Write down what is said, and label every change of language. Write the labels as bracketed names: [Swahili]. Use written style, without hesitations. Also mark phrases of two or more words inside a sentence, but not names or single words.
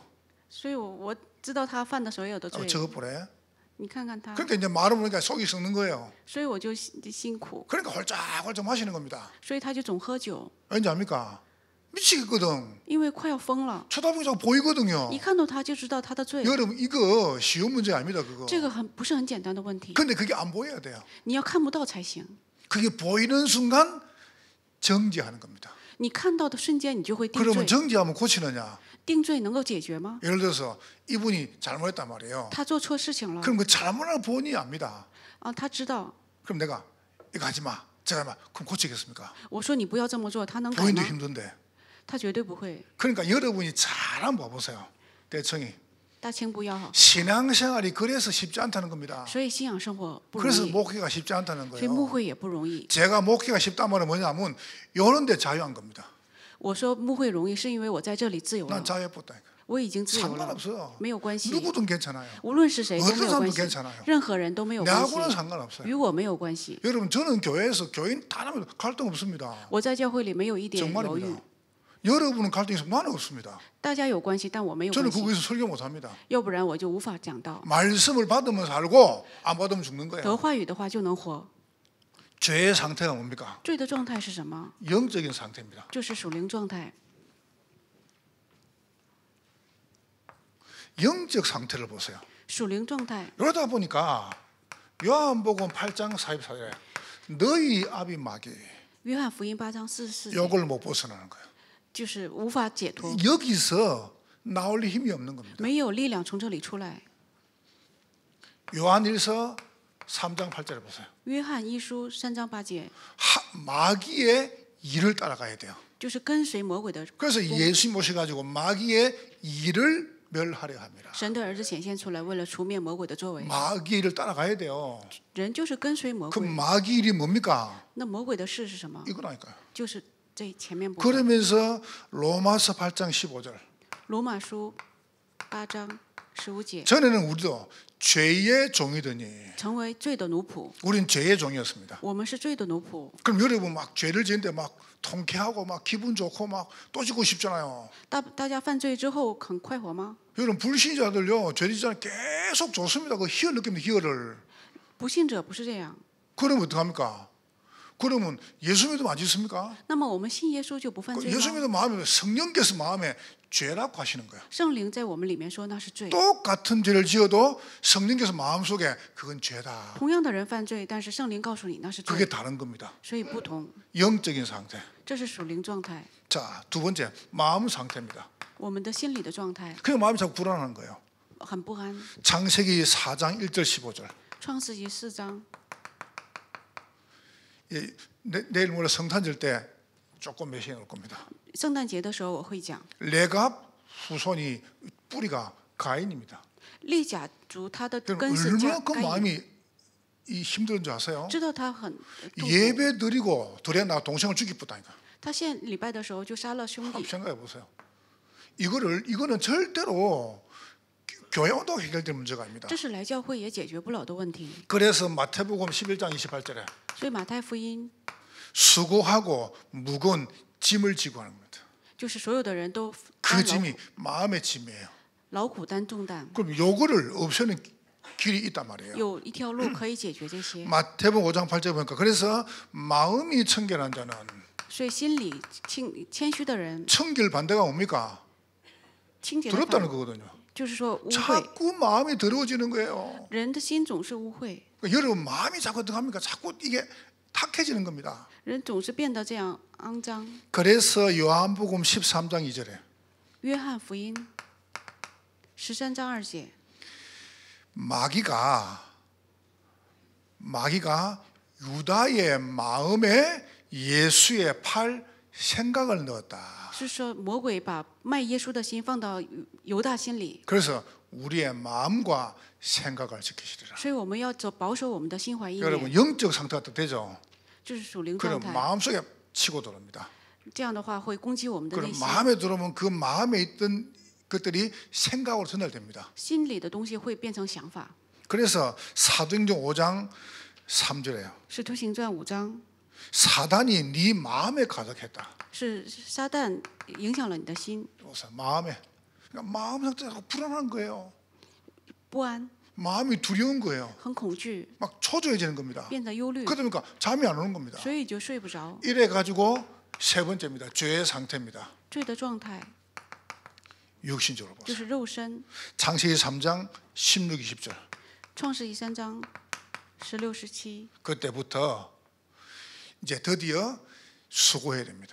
[Chinese] 所以我知道他犯的所有的罪， [Korean] 저거 보래. [Chinese] 你看看他， [Korean] 그러니까 이제 말을 보니까 속이 썩는 거예요. [Chinese] 所以我就辛苦， [Korean] 그러니까 홀짝홀짝 마시는 겁니다. [Chinese] 所以他就总喝酒， [Korean] 왠지 압니까? 미치겠거든. [Chinese] 因为快要疯了， [Korean] 쳐다보기 자꾸 보이거든요. [Chinese] 一看到他就知道他的罪， [Korean] 여러분 이거 쉬운 문제 아닙니다. 그거. [Chinese] 这个不是很简单的问题， [Korean] 근데 그게 안 보여야 돼요. [Chinese] 你要看不到才行。 [Korean] 그게 보이는 순간 정지하는 겁니다. [Chinese] 你看到的瞬间，你就会定 [Korean] 그러면 [Chinese] 罪。 [Korean] 정지하면 고치느냐? [Chinese] 定罪能够解决吗？ [Korean] 예를 들어서 이분이 잘못했단 말이에요. [Chinese] 他做错事情了， [Korean] 그럼 그 잘못을 본인이 압니다. [Chinese] 他知道。 [Korean] 그럼 내가 이거 하지 마. 제가 막 그럼 고치겠습니까? [Chinese] 我说你不要这么做，他能改 [Korean] 본인도 [Chinese] 吗？ [Korean] 힘든데. [Chinese] 他绝对不会。 [Korean] 그러니까 여러분이 잘 한번 봐보세요. 대청이 [Chinese] 大清不要好， [Korean] 신앙생활이 그래서 쉽지 않다는 겁니다. [Chinese] 所以信仰生活不容 [Korean] 그래서 [Chinese] 易， [Korean] 목회가 쉽지 않다는 [Chinese] 所以牧 [Korean] 거예요. [Chinese] 会也不容易。 [Korean] 제가 목회가 쉽다는 말은 뭐냐면 이런 데 자유한 겁니다. [Chinese] 我说牧会容易，是因为我在这里自由 [Korean] 난 [Chinese] 了， [Korean] 자유했다니까. [Chinese] 我已经自由了， [Korean] 상관없어요. [Chinese] 没有关系。 [Korean] 누구든 괜찮아요. [Chinese] 无论是谁都没 [Korean] 어떤 [Chinese] 有 [Korean] 사람도 [Chinese] 关系， [Korean] 괜찮아요. [Chinese] 任何人都没有关系， [Korean] 내하고는 상관없어요. [Chinese] 与我没有关系。 [Korean] 여러분 저는 교회에서 교인 다 하면 갈등 없습니다. [Chinese] 我在教会里没有一点犹豫 [Korean] 정말입니다. ， 여러분은 갈등 있으면 나는 없습니다. [Chinese] 大家有关系，但我没有 [Korean] 저는 [Chinese] 关系， [Korean] 거기서 설교 못합니다. [Chinese] 要不然我就无法讲道。 [Korean] 말씀을 받으면 살고 안 받으면 죽는 [Chinese] 得 [Korean] 거예요. [Chinese] 话语的话就能活。 [Korean] 죄의 상태가 뭡니까? [Chinese] 罪的状态是什么？ [Korean] 영적인 상태입니다. [Chinese] 就是属灵状态。 [Korean] 영적 상태를 보세요. [Chinese] 属灵状态， [Korean] 이러다 보니까 요한복음 8장 44절에 너희 압이 마귀 [Chinese] 约翰福音8章44节， [Korean] 요걸 못 벗어나는 거예요. [Chinese] 就是无法解脱， [Korean] 여기서 나올 힘이 없는 겁니다. [Chinese] 没有力量从这里出来。 [Korean] 요한일서 3장 8절에 보세요. [Chinese] 约翰一书3章8节， [Korean] 마귀의 일을 따라가야 돼요. [Chinese] 就是跟随魔鬼的。 [Korean] 그래서 예수 모셔가지고 마귀의 일을 멸하려 합니다. [Chinese] 神的儿子显现出来，为了除灭魔鬼的作为。 [Korean] 마귀의 일을 따라가야 돼요. [Chinese] 人就是跟随魔 [Korean] 그 [Chinese] 鬼。 [Korean] 마귀 일이 뭡니까? [Chinese] 那魔鬼的事是什么？ [Korean] 이거라니까요. [Chinese] 就是这前面部分。 [Korean] 그러면서 로마서 8장 15절 [Chinese] 罗马书8章15节， [Korean] 전에는 우리도 죄의 종이더니 [Chinese] 成为罪的奴仆。 [Korean] 우린 죄의 종이었습니다. [Chinese] 我们是罪的奴仆。 [Korean] 그럼 여러분 막 죄를 지는데 막 통쾌하고 막 기분 좋고 막 또 짓고 싶잖아요. [Chinese] 大家犯罪之后很快活吗？ [Korean] 여러분 불신자들요 죄 지잖아요. 계속 좋습니다. 그 희열 느낍니다. 희열을. [Chinese] 不信者不是这样。 [Korean] 그러면 어떡합니까? 그러면 예수 믿으면 안 짓습니까? [Chinese] 那么我们信耶稣就不犯罪 [Korean] 예수 [Chinese] 吗？ [Korean] 믿으면 마음에 성령께서 마음에 죄라고 하시는 거예요. [Chinese] 圣灵在我们里面说那是罪。 [Korean] 똑같은 죄를 지어도 성령께서 마음속에 그건 죄다. [Chinese] 同样的人犯罪，但是圣灵告诉你那是 [Korean] 그게 [Chinese] 罪， [Korean] 다른 겁니다. [Chinese] 所以不同。 [Korean] 영적인 상태. [Chinese] 这是属灵状态， [Korean] 자, 두 번째 마음 상태입니다. [Chinese] 我们的心理的状态 [Korean] 그 마음이 자꾸 불안한 거예요. [Chinese] 很不安。 [Korean] 창세기 4장 1절 15절. [Chinese] 创世纪4章， [Korean] 예, 내일 모레 성탄절 때 조금 메시지 올 겁니다. [Chinese] 圣诞节的时候我会讲， [Korean] 레갑 후손이 뿌리가 가인입니다. [Chinese] 利甲族他的 [Korean] 그럼 [Chinese] 根是 [Korean] 얼마나 그 [Chinese] 该隐， [Korean] 마음이 이 힘든 줄 아세요? [Chinese] 知道他很痛苦。 [Korean] 예배 드리고 들에 나 동생을 죽이었다니까. [Chinese] 他献礼拜的时候就杀了兄 [Korean] 한번 [Chinese] 弟， [Korean] 생각해 보세요. 이거는 절대로 교회 온다고 해결될 문제가 아닙니다. [Chinese] 这是来教会也解决不了的问题。 [Korean] 그래서 마태복음 11장 28절에 [Chinese] 所以马太福音 [Korean] 수고하고 무거운 짐을 지고 하는 겁니다. [Chinese] 就是所有的人都 [Korean] 그 [Chinese] 担 [Korean] 짐이 마음의 짐이에요. [Chinese] 劳苦担重担， [Korean] 그럼 요거를 없애는 길이 있단 말이에요. [Chinese] 有一条路可以解决这些。 [Korean] 마태복음 5장 8절 보니까 그래서 마음이 청결한 자는 [Chinese] 所以心里谦虚的人， [Korean] 청결 반대가 뭡니까? [Chinese] 清洁的 [Korean] 더럽다는 [Chinese] 反 [Korean] 거거든요. [Chinese] 就是说污秽， [Korean] 자꾸 마음이 더러워지는 거예요. [Chinese] 人的心总是污秽， [Korean] 그러니까 여러분 마음이 자꾸 어떻게 합니까? 자꾸 이게 탁해지는 겁니다. [Chinese] 人总是变得这样肮脏。 [Korean] 그래서 요한복음 13장 2절에 [Chinese] 约翰福音13章2节， [Korean] 마귀가 유다의 마음에 예수의 팔 생각을 넣었다. [Chinese] 是说魔鬼把卖耶稣的心放到犹大心里， [Korean] 그래서 우리의 마음과 생각을 지키시리라. [Chinese] 所以我们要保守我们的心怀意 [Korean] 여러분 [Chinese] 念， [Korean] 영적 상태가 또 되죠. [Chinese] 这是属灵 [Korean] 그럼 [Chinese] 状态。 [Korean] 마음속에 치고 들어옵니다. [Chinese] 这样的话会攻击我们的内 [Korean] 그럼 [Chinese] 心， [Korean] 마음에 들어오면 그 마음에 있던 것들이 생각으로 전달됩니다. [Chinese] 心里的东西会变成想法。 [Korean] 그래서 사도행전 5장 3절에요. [Chinese] 使徒行传5章 [Korean] 사단이 네 마음에 가득했다. [Chinese] 是撒旦影响了你的心， [Korean] 마음에. 그러니까 마음 상태가 불안한 거예요. [Chinese] 不安， [Korean] 마음이 두려운 거예요. [Chinese] 很恐惧， [Korean] 막 초조해지는 겁니다. [Chinese] 变得忧虑， [Korean] 그러니까 잠이 안 오는 겁니다. [Chinese] 所以就睡不着。 [Korean] 이래 가지고 세 번째입니다. 죄의 상태입니다. [Chinese] 罪的状态 [Korean] 육신적으로 [Chinese] 就 [Korean] 보세요. [Chinese] 是肉身。 [Korean] 창세기 3장 16, 20절. [Chinese] 创世纪3章16、17， [Korean] 그때부터 이제 드디어 수고해야 됩니다.